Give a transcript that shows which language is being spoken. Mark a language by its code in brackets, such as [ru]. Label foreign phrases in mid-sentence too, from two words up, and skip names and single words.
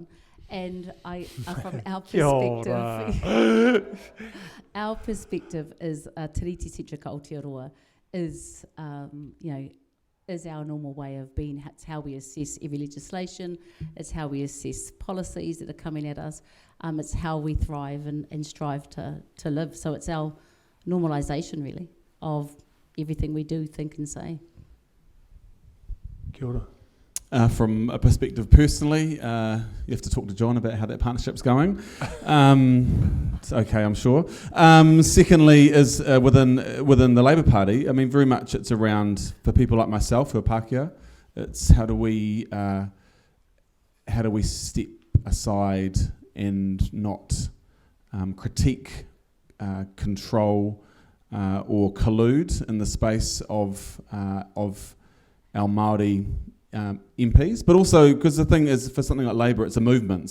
[en] And from our perspective, our perspective is [mi] Tiriti Sitra ka Aotearoa [en] is, is our normal way of being. It's how we assess every legislation. It's how we assess policies that are coming at us. It's how we thrive and strive to live. So it's our normalisation, really, of everything we do, think and say. [mi] Kia ora. [en] From a perspective personally, you have to talk to John about how that partnership's going. It's okay, I'm sure. Secondly, is within the Labour Party. I mean, very much it's around, for people like myself who are Pākehā, it's how do we step aside and not critique, control, or collude in the space of our Māori MPs, but also because the thing is, for something like Labour, it's a movement.